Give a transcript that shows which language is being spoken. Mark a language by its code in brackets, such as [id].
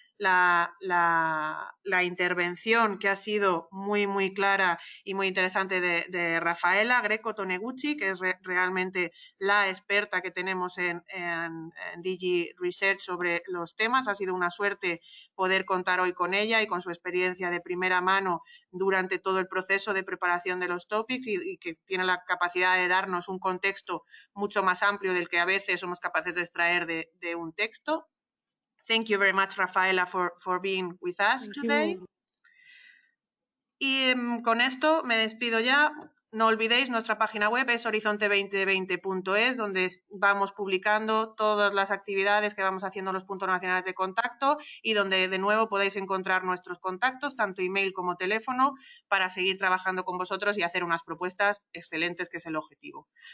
[es] la intervención que ha sido muy clara y muy interesante de Rafaela Greco Toneguchi, que es realmente la experta que tenemos en Digi Research sobre los temas. Ha sido una suerte poder contar hoy con ella y con su experiencia de primera mano durante todo el proceso de preparación de los topics y que tiene la capacidad de darnos un contexto mucho más amplio del que a veces somos capaces de extraer de un texto. [en] Thank you very much, Rafaela, for being with us today. [es] Y con esto me despido ya. No olvidéis, nuestra página web es horizonte2020.es, donde vamos publicando todas las actividades que vamos haciendo en los puntos nacionales de contacto y donde de nuevo podéis encontrar nuestros contactos, tanto email como teléfono, para seguir trabajando con vosotros y hacer unas propuestas excelentes, que es el objetivo.